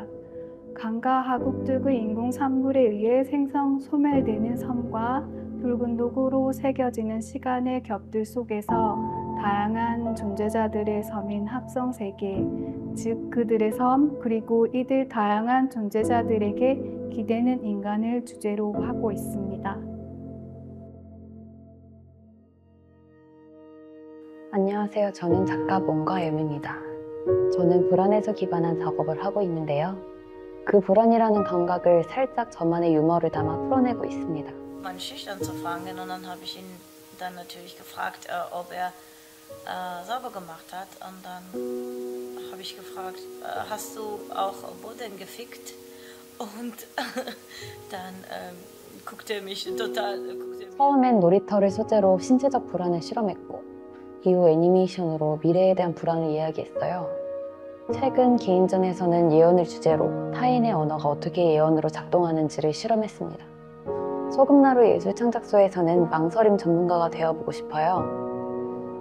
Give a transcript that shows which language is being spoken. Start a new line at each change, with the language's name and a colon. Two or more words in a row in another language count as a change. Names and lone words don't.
Korean: 강과 하구뚝의 인공 산물에 의해 생성 소멸되는 섬과 붉은 도구로 새겨지는 시간의 겹들 속에서 다양한 존재자들의 섬인 합성 세계, 즉 그들의 섬 그리고 이들 다양한 존재자들에게 기대는 인간을 주제로 하고 있습니다. 안녕하세요. 저는 작가 몽가예입니다. 저는 불안에서 기반한 작업을 하고 있는데요. 그 불안이라는 감각을 살짝 저만의 유머를 담아 풀어내고 있습니다.
German: Mal schüchtern zu fragen, und dann habe ich ihn dann natürlich gefragt, ob er sauber gemacht hat. Und dann habe ich gefragt, hast du auch Boden gefickt? Und dann guckte er mich total.
Korean: 처음엔 놀이터를 소재로 신체적 불안을 실험했고 이후 애니메이션으로 미래에 대한 불안을 이야기했어요. 최근 개인전에서는 예언을 주제로 타인의 언어가 어떻게 예언으로 작동하는지를 실험했습니다. 소금나루 예술창작소에서는 망설임 전문가가 되어보고 싶어요.